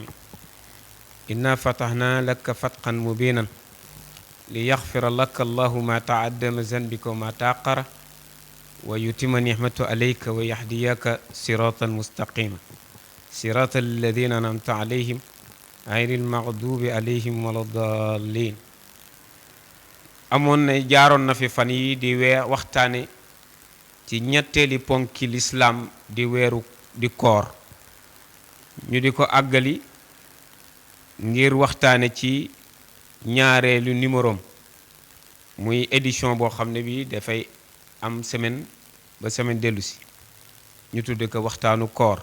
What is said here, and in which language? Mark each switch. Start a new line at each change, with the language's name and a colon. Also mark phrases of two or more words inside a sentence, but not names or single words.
Arabic: إنا فتحنا لك فتحا مبينا ليغفر لك الله ما تعدى من ذنبك وما تأخر ويتم نعمته عليك ويهديك صراطا مستقيما صراط الذين أنعمت عليهم غير المغضوب عليهم ولا الضالين.
Wolof: amoon na jaaroon na fi fan yi di waxtaane ci ñetteeli ponki lislaam di weeru di koor ñu di ko àggali ngir waxtaane ci ñaareelu numéro muy édition boo xam ne bi dafay am semaine ba semaine dellu si ñu tudde ko waxtaanu koor.